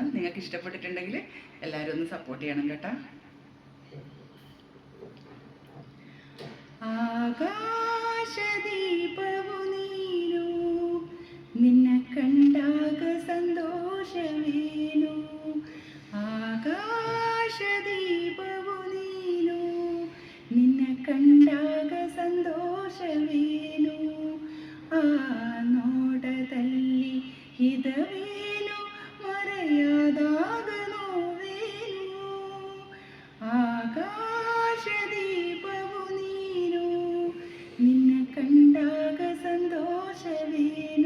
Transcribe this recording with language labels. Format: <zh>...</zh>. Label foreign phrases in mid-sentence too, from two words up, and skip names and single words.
<ml>നിങ്ങൾക്ക് ഇഷ്ടപ്പെട്ടിട്ടുണ്ടെങ്കിൽ എല്ലാവരും ഒന്ന് സപ്പോർട്ട് ചെയ്യണം കേട്ടോ.</ml> <kn>ಆಕಾಶದೀಪವು ನೀನು ನಿನ್ನ ಕಂಡಾಗ ಸಂತೋಷವೇನು. ಆಕಾಶದೀಪವು ನೀನು ನಿನ್ನ ಕಂಡಾಗ ಸಂತೋಷವೇನು. ಆ ನೋಟದಲ್ಲಿ ಹಿತವೇನು ಮರೆಯದಾಗ ನೋವೇನು. ಆಕಾಶದೀಪವು ನೀನು ನಿನ್ನ ಕಂಡಾಗ ಸಂತೋಷವೇನು.</kn>